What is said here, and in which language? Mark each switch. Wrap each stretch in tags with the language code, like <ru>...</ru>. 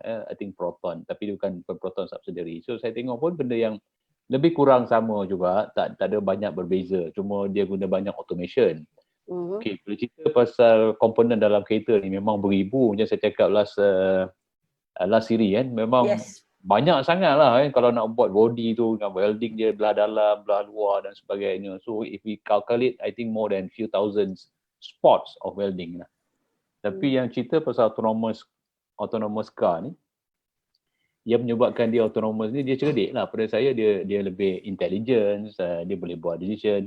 <en>I think</en> <ms>Proton, tapi dia bukan Proton subsidiary. So saya tengok pun benda yang lebih kurang sama juga, tak ada banyak berbeza. Cuma dia guna banyak automation. Okay, kalau cerita pasal komponen dalam kereta ni memang beribu. Macam saya cakap</ms> <en>last series</en> <ms>kan, memang banyak sangat lah kan. Kalau nak buat body tu dengan welding dia belah dalam, belah luar dan sebagainya.</ms> <en>So if we calculate, I think more than few thousands spots of welding lah.</en> <ms>Tapi yang cerita pasal autonomous car ni, yang menyebabkan dia autonomous ni, dia cerdik lah. Pada saya dia lebih intelligence, dia boleh buat decision.</ms>